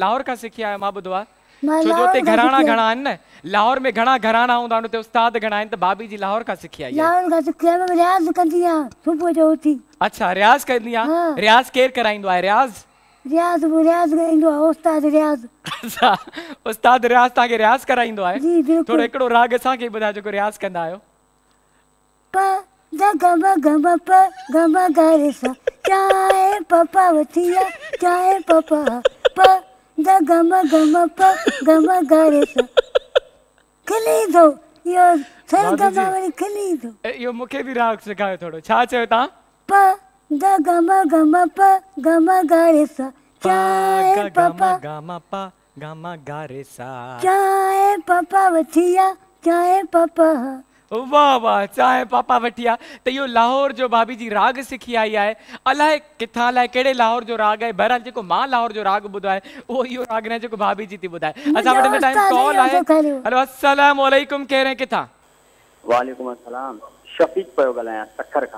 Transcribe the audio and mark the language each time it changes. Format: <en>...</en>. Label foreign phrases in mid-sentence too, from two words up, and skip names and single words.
<sd>लाहौर खां सिखी आहियो मां ॿुधो आहे। छो जो हुते घराना घणा आहिनि न, लाहौर में घणा घराना हूंदा आहिनि, हुते उस्ताद घणा आहिनि, त भाभी जी लाहौर खां सिखी आई आहे। लाहौर खां सिखी आई, रियाज़ कंदी आहियां सुबुह जो उथी। अच्छा रियाज़ कंदी आहे। रियाज़ केरु कराईंदो आहे? रियाज़ रियाज़ ॻाईंदो आहे उस्ताद रियाज़। अच्छा उस्ताद रियाज़ तव्हांखे रियाज़ कराईंदो आहे? जी बिल्कुलु। थोरो हिकिड़ो राग असांखे ॿुधायो जेको रियाज़ कंदा आहियो। प द गम गम प गम ग रे सा, चाहे पपा वथिया चाहे पपा, प द गम गम प गम ग रे सा। खिली दो यो सरगम वरी खिली दो। इहो मूंखे बि राग सिखायो थोरो। छा चयो तव्हां? प द गम गम प गम ग रे सा, चाहे पपा गामा पा गामा गा रे सा, चाहे पपा वथिया चाहे पपा। वाह वाह, चाहे पापा वठिया। त इहो लाहौर जो भाभी जी राग सिखी आई आहे। अलाए किथां, अलाए कहिड़े लाहौर जो राग आहे। बहरहाल जेको मां लाहौर जो राग ॿुधो आहे उहो इहो राग न जेको भाभी जी थी ॿुधाए। असां वटि हिन टाइम कॉल आहे। हेलो</sd> <ar>السلام عليكم,</ar> <sd>कहिड़े हैं किथां?</sd> <ar>وعليكم السلام,</ar> <sd>शफीक पियो ॻाल्हायां सखर खां।</sd>